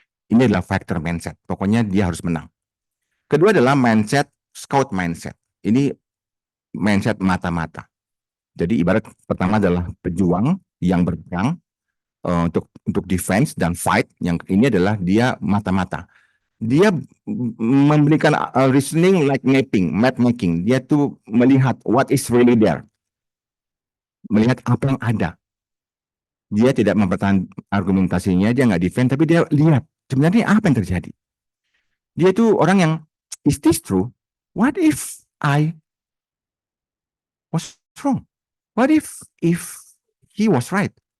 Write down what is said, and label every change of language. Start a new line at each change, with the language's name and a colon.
Indonesian: Ini adalah factor mindset. Pokoknya dia harus menang. Kedua adalah mindset, scout mindset. Ini mindset mata-mata. Jadi ibarat pertama adalah pejuang yang berperang untuk defense dan fight. Yang ini adalah dia mata-mata. Dia memberikan
English: reasoning like mapping, map making.
Indonesian: Dia tuh melihat
English: what is really there.
Indonesian: Melihat apa yang ada. Dia tidak mempertahankan argumentasinya, dia nggak defend, tapi dia lihat sebenarnya apa yang terjadi. Dia itu orang yang,
English: is this true? What if I was wrong? What if he was right?